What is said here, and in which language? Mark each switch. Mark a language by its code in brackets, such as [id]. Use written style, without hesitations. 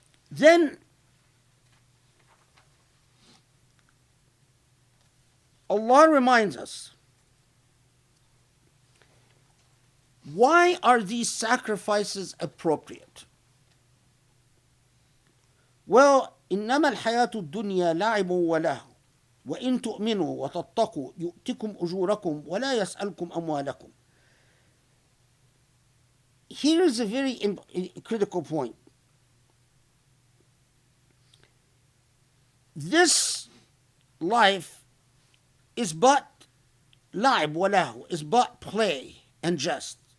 [en] Then Allah reminds us, why are these sacrifices appropriate? [ar] Well, إنما الحياة الدنيا لعب وله وإن تؤمنوا وتتقوا يؤتكم أجوركم ولا يسألكم أموالكم. [en] Here is a very critical point. This life is but [ar] لعب وله, [en] is but play and jest.